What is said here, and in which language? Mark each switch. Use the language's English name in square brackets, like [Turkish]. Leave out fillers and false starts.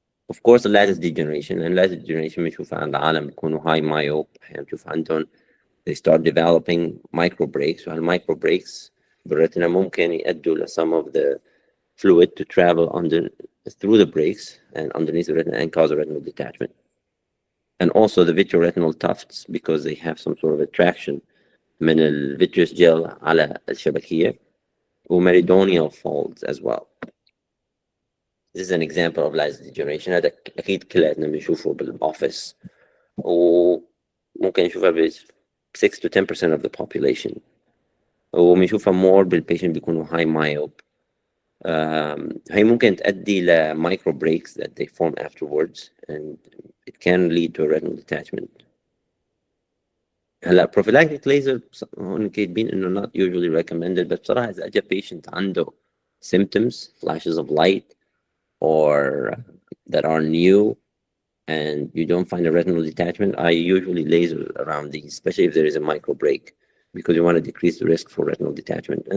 [English] Of course the lattice degeneration, and lattice degeneration [Arabic] بنشوفها عند عالم بيكونوا [English] high myope [Arabic] أحيانا بنشوف عندهم [English] they start developing micro breaks, وهالmicro breaks [Arabic] بالريتنا ممكن يؤدوا ل [English] some of the fluid to travel through the breaks and underneath the retina and cause a retinal detachment. And also the vitreoretinal tufts, because they have some sort of attraction من الvitreous gel [Arabic] على الشبكية [English] وmeridonial folds as well. This is an example of lattice degeneration. [Arabic] هذا أكيد كلنا بنشوفه بالأوفيس وممكن نشوفها ب [English] 6 to 10% of the population. وبنشوفها more بالpatient بيكونوا high myope. [Arabic] هي ممكن تؤدي ل [English] micro breaks that they form afterwards and it can lead to a retinal detachment. هلا prophylactic laser هون كاتبين إنه not usually recommended, [Arabic] بس بصراحة إذا أجى [English] patient عنده symptoms, flashes of light, or that are new and you don't find a retinal detachment, I usually laser around these, especially if there is a micro break, because you want to decrease the risk for retinal detachment.